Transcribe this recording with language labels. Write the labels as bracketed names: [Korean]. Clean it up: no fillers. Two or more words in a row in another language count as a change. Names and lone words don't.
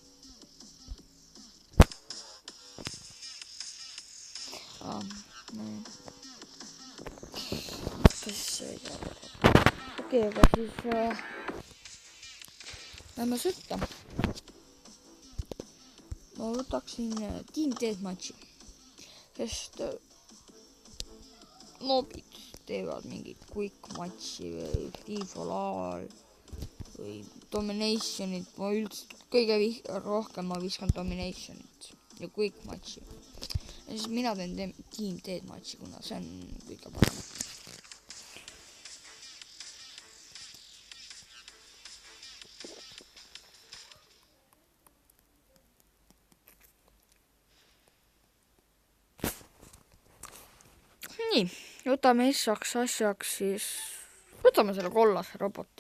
[Estonian] Okei, aga siis lähme sõtta. Ma võtaksin Team Deathmatchi, sest moobid teevad mingi quick matchi või free for all või dominationit. Ma üldse kõige rohkem ma viskan dominationit ja quick matchi. Ja siis mina teen Team Deathmatchi, kuna see on kõige parem. Nii, võtame asjaks siis, võtame selle kollase roboti.